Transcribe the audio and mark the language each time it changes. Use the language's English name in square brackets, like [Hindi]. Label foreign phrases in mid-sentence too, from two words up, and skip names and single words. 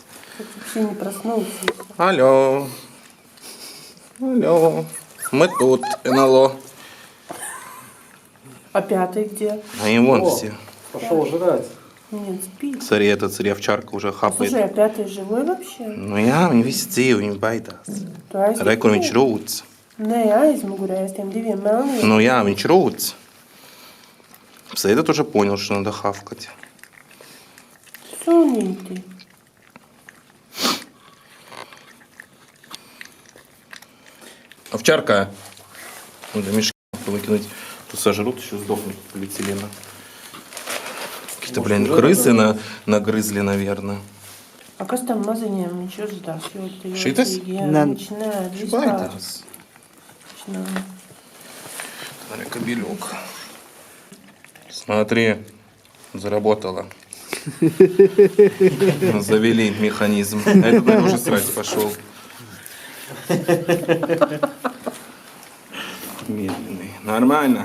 [Russian] Вообще не проснулся. Алло. Алло. Мы тут, НЛО. А пятый где? А и вон О. все. Пошел жрать. Нет, спит. Смотри, эта овчарка уже хапает. Слушай, а пятый живой вообще? [Latvian] Nu jā, viņi visi dzīvi, viņi baidās. Tu aiztiek Re, kur viņš rūc. Nē, aizmugurē aiz tiem diviem melniem. Ну jā, viņš rūc. [Russian] Этот уже понял, что надо хавкать. [Latvian] Sunīti. [Russian] Овчарка. Надо мешки выкинуть. Тут сожрут, еще сдохнут полиэтилена. Какие-то, блин, крысы нагрызли, наверное. [Latvian] А kas tam maziņiem viņš uzdās? Ļoti, Šitas? Jā, Nē. viņš nē, vispār. Baidās. Viņš nav. [Russian] Смотри, кобелек. Смотри, заработало. Завели механизм. А этот, наверное, уже срать пошел. Медленный. Нормально.